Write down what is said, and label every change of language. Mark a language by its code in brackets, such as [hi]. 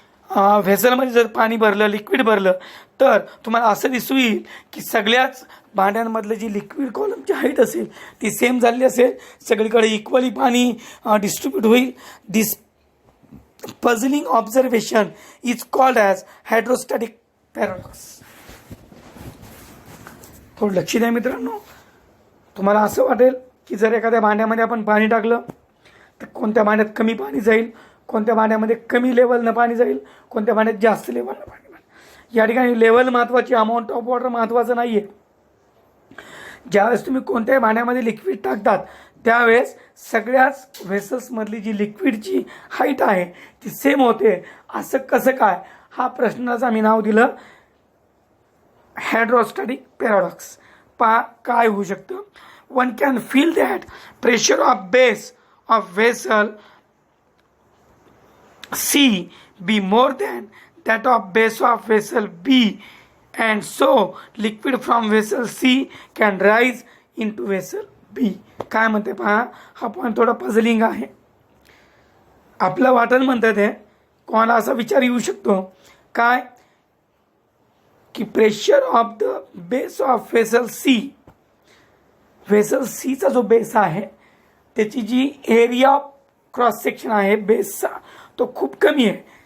[mr] व्हेसलमध्ये जर पाणी भरलं, लिक्विड भरलं, तर तुम्हाला असं दिसू येईल की सगळ्याच भांड्यांमधलं जी लिक्विड कॉलमची हाईट असेल ती सेम झालेली असेल, सगळीकडे इक्वली पाणी डिस्ट्रीब्यूट होईल. [en] This puzzling observation is called as hydrostatic paradox. [mr] थोडं लक्ष द्या मित्रांनो. तुम्हाला असं वाटेल की जर एखाद्या भांड्यामध्ये आपण पाणी टाकलं तर कोणत्या भांड्यात कमी पाणी जाईल, कोणत्या भांड्यामध्ये कमी लेवलनं पाणी जाईल, कोणत्या भांड्यात जास्त लेवलनं पाणी जाईल. या ठिकाणी लेवल महत्त्वाची, अमाऊंट ऑफ वॉटर महत्त्वाचं नाही आहे. ज्यावेळेस तुम्ही कोणत्याही भांड्यामध्ये लिक्विड टाकतात त्यावेळेस सगळ्याच व्हेसल्समधली जी लिक्विडची हाईट आहे ती सेम होते. असं कसं काय, हा प्रश्नाचं मी नाव दिलं हायड्रोस्टॅटिक पॅराडॉक्स. काय होऊ शकतं. [en] One can feel that pressure of base of vessel C be more than that of base of vessel B, and so liquid from vessel C can rise into vessel B. [mr] काय म्हणते पहा, हा point थोडा पझलिंग आहे. आपलं वाटण म्हणतात आहे, कोणाला असा विचार येऊ शकतो काय की [en] pressure of the base of vessel C, [mr] vessel Cचा जो बेस आहे त्याची जी एरिया ऑफ क्रॉस सेक्शन आहे बेसचा तो खूप कमी आहे.